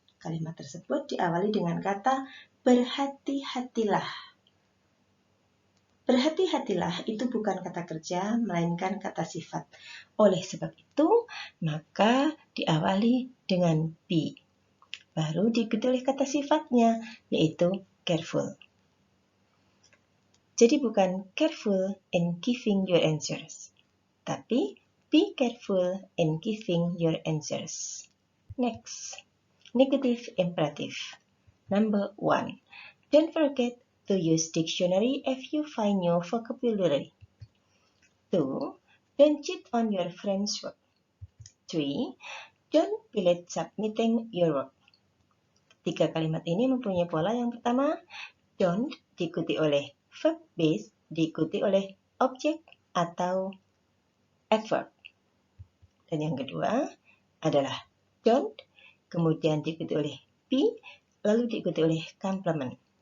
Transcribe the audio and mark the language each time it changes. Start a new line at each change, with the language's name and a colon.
Indonesian: Kalimat tersebut diawali dengan kata berhati-hatilah. Berhati-hatilah itu bukan kata kerja, melainkan kata sifat. Oleh sebab itu, maka diawali dengan be. Baru diikuti oleh kata sifatnya, yaitu careful. Jadi bukan
English: careful in giving your answers,
Indonesian: tapi
English: be careful in giving your answers. Next, negative imperative. Number 1. Don't forget to use dictionary if you find new vocabulary. 2. Don't cheat on your friend's work. 3. Don't be late submitting your work.
Indonesian: 3 kalimat ini mempunyai pola. Yang pertama, don't diikuti oleh verb base, diikuti oleh objek atau adverb. Dan yang kedua adalah don't, kemudian diikuti oleh be, lalu diikuti oleh complement.